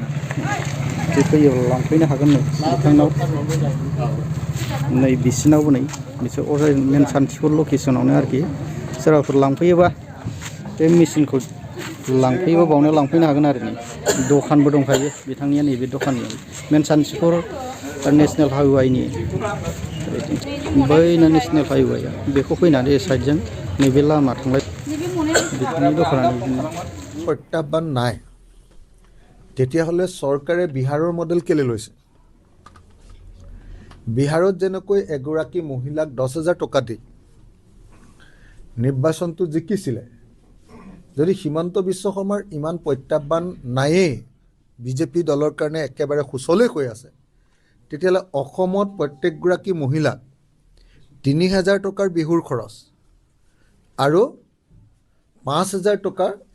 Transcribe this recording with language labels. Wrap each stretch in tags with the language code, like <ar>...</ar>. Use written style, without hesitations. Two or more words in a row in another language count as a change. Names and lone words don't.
<brx>जे फैयोब्ला लांफैनो हागोन नै बिथांनाव नै बिसिनावबो नै बिसोर मेन सान्थिपुर लकेसनावनो आरोखि सोरबाफोर लांफैयोबा बे मेचिनखौ लांफैयोबा बावनो लांफैनो हागोन आरो नै दखानबो दंखायो बिथांनिया नैबे दखाननि मेन सान्थिपुर</brx> <en>national highwayni</en> <brx>बैनो</brx> <en>national highwaya</en> <brx>बेखौ फैनानै साइडजों नैबे लामा थांलाय बिथांनि दखाना</brx> <as>প্ৰত্যাহ্বান নাই তেতিয়াহ'লে চৰকাৰে বিহাৰৰ মডেল কেলে লৈছে বিহাৰত যেনেকৈ এগৰাকী মহিলাক 10,000 টকা দি নিৰ্বাচনটো জিকিছিলে যদি হিমন্ত বিশ্ব শৰ্মাৰ ইমান প্ৰত্যাহ্বান নায়েই বিজেপি দলৰ কাৰণে একেবাৰে সুচলেই হৈ আছে তেতিয়াহ'লে অসমত প্ৰত্যেকগৰাকী মহিলাক 3,000 টকাৰ বিহুৰ খৰচ আৰু 5,000 টকাৰ</as>